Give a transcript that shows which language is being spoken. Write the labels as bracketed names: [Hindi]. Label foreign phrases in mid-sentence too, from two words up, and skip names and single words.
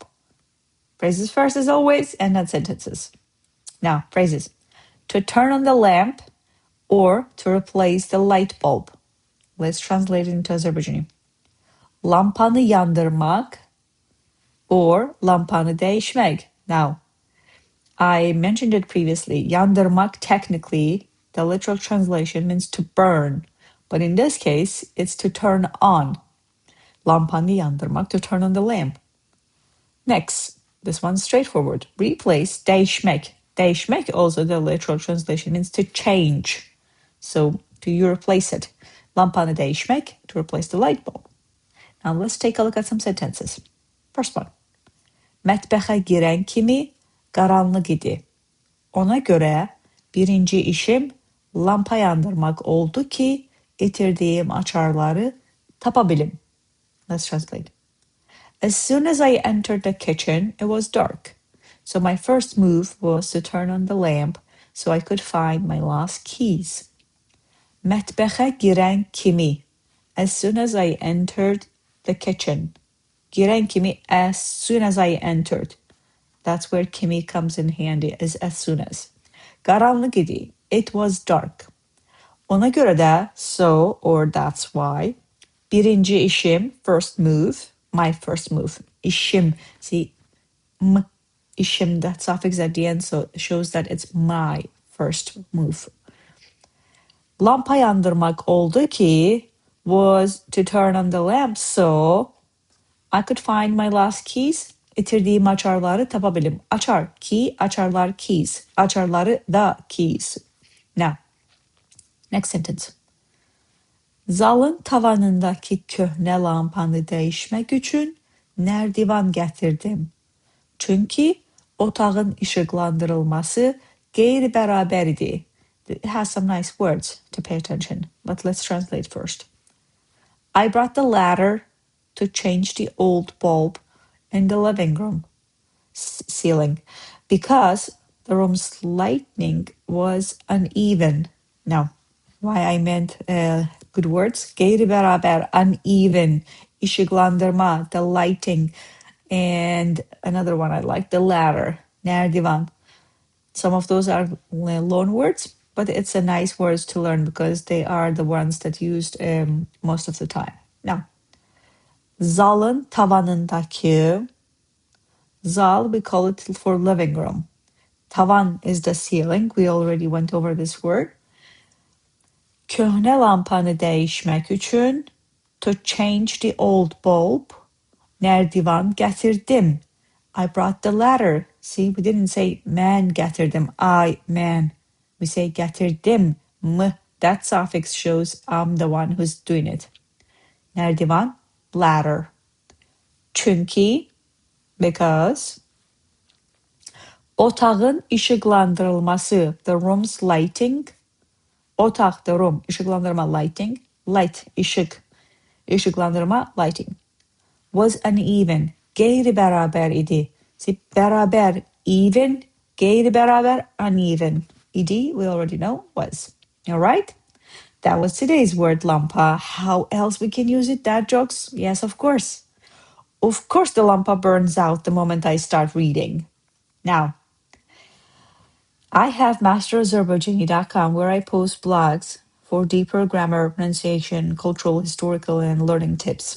[English] Phrases first as always, and then sentences. Now, phrases. To turn on the lamp or to replace the light bulb. Let's translate it into Azerbaijani. [Azerbaijani] Lampanı yandırmak or lampanı dəyişmək. [English] Now, I mentioned it previously. Yandırmak, technically, the literal translation means to burn. But in this case, it's to turn on. [Azerbaijani] Lampanı yandırmak, [English] to turn on the lamp. Next, this one's straightforward. Replace, [Azerbaijani] dəyişmək. Dəyişmək, [English] also the literal translation, means to change. So, do you replace it? [Azerbaijani] Lampanı dəyişmək, [English] to replace the light bulb. Now, let's take a look at some sentences. First one. [Azerbaijani] Mətbəxə girən kimi qaranlıq idi. Ona görə birinci işim lampa yandırmaq oldu ki, itirdiyim açarları tapa bilim. [English] Let's translate. As soon as I entered the kitchen, it was dark. So my first move was to turn on the lamp so I could find my lost keys. [Azerbaijani] Mətbəxə girən kimi. [English] As soon as I entered the kitchen. [Azerbaijani] Girən kimi, [English] as soon as I entered. That's where kimi comes in handy, is as soon as. [Azerbaijani] Qaranlıq idi. [English] It was dark. [Azerbaijani] Ona görə də, [English] so or that's why. [Azerbaijani] Birinci işim, [English] first move. My first move. İşim. See, işim, that suffix at the end, so it shows that it's my first move. [Azerbaijani] Lampa yandırmaq oldu ki [English] was to turn on the lamp, so I could find my lost keys. [Azerbaijani] İtirdiyim açarları tapa bilim. Açar, key, açarlar, keys. Açarları da keys. [English] Now, next sentence. [Azerbaijani] Zalın tavanındakı köhnə lampanı dəyişmək üçün nərdivan gətirdim. Çünki otağın işıqlandırılması qeyri-bərabər idi. [English] It has some nice words to pay attention, but let's translate first. I brought the ladder to change the old bulb in the living room ceiling because the room's lighting was uneven. Now, why I meant good words? [Azerbaijani] Qeyri-bərabər, uneven, işıqlandırma, [English] the lighting, and another one I like, the ladder, nərdivan. Some of those are loan words, but it's a nice words to learn because they are the ones that used most of the time. Now, [Azerbaijani] Zalın tavanındakı. Zal, [English] we call it for living room. Tavan is the ceiling. We already went over this word. [Azerbaijani] Köhnə lampanı dəyişmək üçün, [English] to change the old bulb, [Azerbaijani] nərdivan gətirdim. [English] I brought the ladder. See, we didn't say [Azerbaijani] man gətirdim, [English] man. We say gətirdim, that suffix shows I'm the one who's doing it. [Azerbaijani] Nərdivan, ladder. Çünki, because. Otağın işıqlandırılması, [English] the room's lighting. [Azerbaijani] Otaq, [English] the room, işıqlandırma, lighting. Light, ışık, işıqlandırma, lighting. Was uneven, [Azerbaijani] qeyri-bərabər idi. [English] See, bərabər, even, qeyri-bərabər, uneven. [Azerbaijani] Idi, [English] we already know, was. All right? That was today's word, lampa. How else we can use it, dad jokes? Yes, of course. Of course the lampa burns out the moment I start reading. Now, I have masterazerbaijani.com where I post blogs for deeper grammar, pronunciation, cultural, historical, and learning tips.